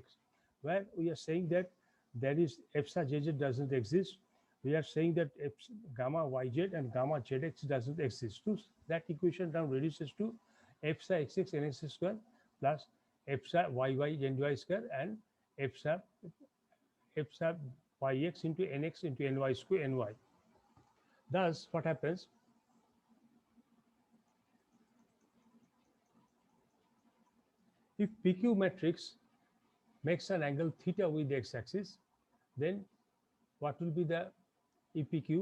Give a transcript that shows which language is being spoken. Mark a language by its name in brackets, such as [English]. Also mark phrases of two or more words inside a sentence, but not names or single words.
[English] Where we are saying that there is epsilon ZZ doesn't exist, we are saying that gamma YZ and gamma ZX doesn't exist. So that equation now reduces to epsilon XX NX square plus epsilon yy square and epsilon yx into nx into ny square ny. Thus, what happens? If PQ matrix makes an angle theta with the x-axis, then what will be the EPQ?